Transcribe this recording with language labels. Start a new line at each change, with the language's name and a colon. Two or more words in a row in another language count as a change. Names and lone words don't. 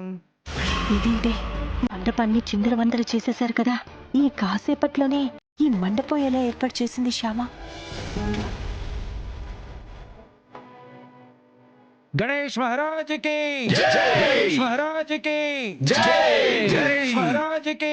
Telugu: ఇదేంటి, మండపాన్ని చిందరవందర చేసేశారు కదా. ఈ కాసేపట్లోనే ఈ మండపం ఎలా ఏర్పాటు చేసింది శ్యామ?
Hindi: गणेश महाराज की गणेश महाराज की गणेश महाराज की